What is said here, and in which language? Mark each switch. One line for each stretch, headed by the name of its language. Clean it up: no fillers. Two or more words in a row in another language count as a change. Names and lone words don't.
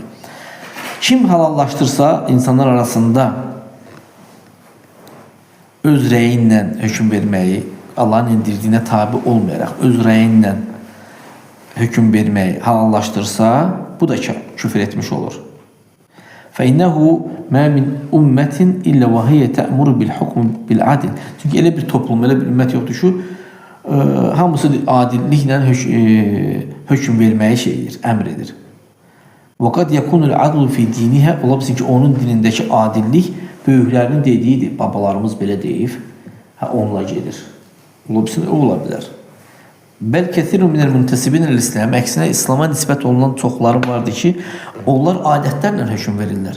Azerbaijani: Kim halallaşdırsa insanlar arasında öz rəyi ilə hökm verməyi, Allahın indirdiyinə tabi olmayaraq öz rəyi ilə hökm verməyi halallaşdırsa, bu da küfür etmiş olur.
Arabic: فَإِنَّهُ مَا مِنْ أُمَّةٍ إِلَّا وَهِيَ تَأْمُرُ بِالْحُكْمِ بِالْعَدِلِ.
Azerbaijani: Çünki elə bir toplum, elə bir ümmət yoxdur ki, hamısı adilliklə hökm verməyi şeydir, əmr edir.
Arabic: وَقَدْ يَكُونُ الْعَدْلُ فِي دِينِهَا.
Azerbaijani: Ola bilsin ki, onun dinindəki adillik böyüklərinin dediyidir. Babalarımız belə deyib, onunla gedir. Ola bilsin, o ola bilər.
Arabic: بل كثير من المنتسبين الإسلام.
Azerbaijani: Əksinə, İslama nisbət olunan çoxları vardır ki, onlar adətlərlə hökm verirlər.